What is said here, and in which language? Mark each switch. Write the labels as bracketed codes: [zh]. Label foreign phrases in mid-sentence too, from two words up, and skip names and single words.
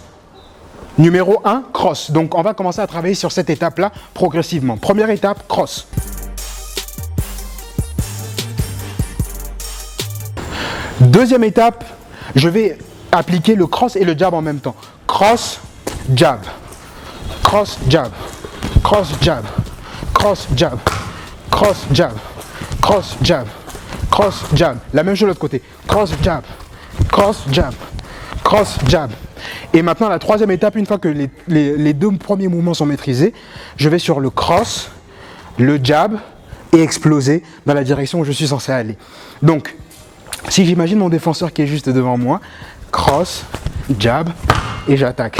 [fr] Numéro 1, cross. Donc on va commencer à travailler sur cette étape-là progressivement. Première étape, cross. Deuxième étape, je vais appliquer le cross et le jab en même temps. [en] Cross, jab. Cross, jab. Cross, jab. Cross, jab. Cross, jab. Cross, jab. Cross, jab. [fr] La même chose de l'autre côté. [en] Cross, jab. Cross, jab. Cross, jab. [fr] Et maintenant, la troisième étape, une fois que les deux premiers mouvements sont maîtrisés, je vais sur le cross, le jab et exploser dans la direction où je suis censé aller. Donc, si j'imagine mon défenseur qui est juste devant moi, [en] cross, jab [fr] et j'attaque.